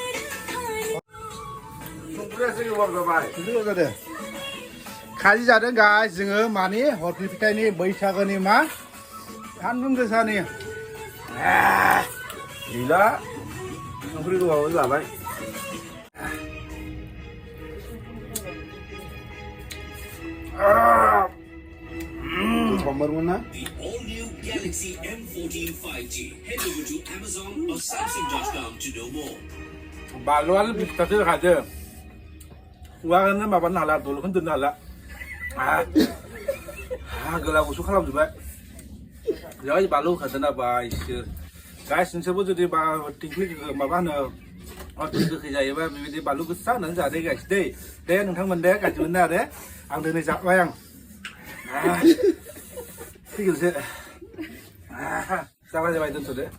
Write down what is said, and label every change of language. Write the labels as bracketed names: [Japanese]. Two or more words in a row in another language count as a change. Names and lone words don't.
[Bodo] जादों खाजि जादों गाइस जोङो मानि हरफि फिथाइनि बैसागोनि मा सानदुं गोसानि गैला ओंख्रि गोबाव जाबाय समरमोन ना [English] The all-new Galaxy M14 5G. Head over to Amazon or Samsung.com to know more. [Bodo] बालुआल फिथाइसो खादो खुगाखौनो माबानो हाला दलखौनो दोननो हाला गोला गुसु खालामजोब्बाय बेवहाय बालु होखादों बा इसोर गाइस नोंसोरबो जुदि थिंख्लि माबा होनो गोखै जायोबा बेबायदि बालु गोसा होनानै जादो गाइस दे नोंथांमोन दे गाज्रि मोनदों आरो आं दिनै जाबाय आं फैगोनसो जाबाय दोनथ'दो